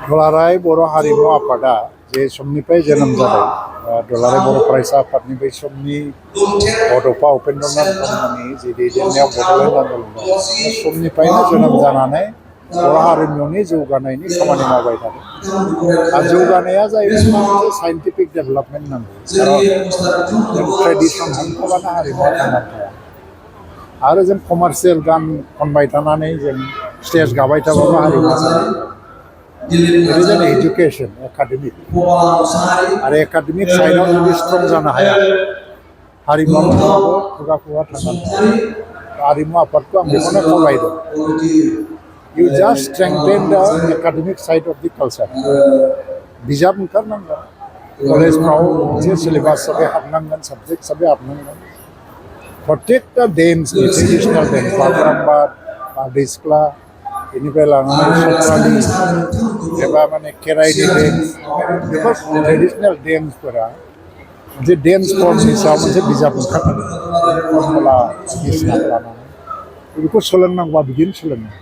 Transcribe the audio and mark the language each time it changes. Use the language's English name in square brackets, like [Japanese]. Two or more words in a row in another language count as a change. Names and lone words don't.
[Bodo] दुलाराय बर' हारिमु आफादा जे समनिफ्राय जोनोम जादों दुलाराय बर' फरायसा आफादनि बै समनि बड'फा उपेन्द्रनाथ ब्रह्मनि जि दैदेननायाव बड'लेण्ड आन्दलनाव समनिफ्रायनो जोनोम जानानै बर' हारिमुनि जौगानायनि खामानि मावबाय थादों। आरो जौगानाया जाहैबाय मोनसे [English] scientific development [Bodo] नांगौ, खारन जों ट्रेडिसन हमथाबानो हारिमुआ थांनानै थाया। आरो जों कमार्शियेल गान खनबाय थानानै जों स्टेज गाबाय थाबाबो हारिमुआ थांनानै थाया। [English] It is an education, academic. [Bodo] आरो एकाडेमिक साइडआव जुदि स्ट्रं जानो हाया, हारिमुआ माब्लाबाबो खुगा खुगा थांनानै थाया। हारिमु आफादखौ आं बेखौनो खावलायदों। [English] You just strengthen the academic side of the culture. [Bodo] बिजाब ओंखारनांगोन, कलेजफ्राव मोनसे सिलेबास हिसाबै हाबनांगोन, साबजेक्ट हिसाबै हाबनांगोन। प्रत्येकटा डेन्स, [English] traditional dance, [Bodo] बागुरुम्बा, बारदै सिख्ला, बेनिफ्राय लानानै सत्रालि एबा माने खेराइनि डेन्स, बेफोर ट्रेडिसनेल डेन्सफोरा मोनसे डेन्स फर्मनि सायाव मोनसे बिजाब ओंखारनांगोन, फर्मुला बायदिसिना लानानै बेखौ सोलोंनांगौबा बिदिनो सोलोंनांगौ।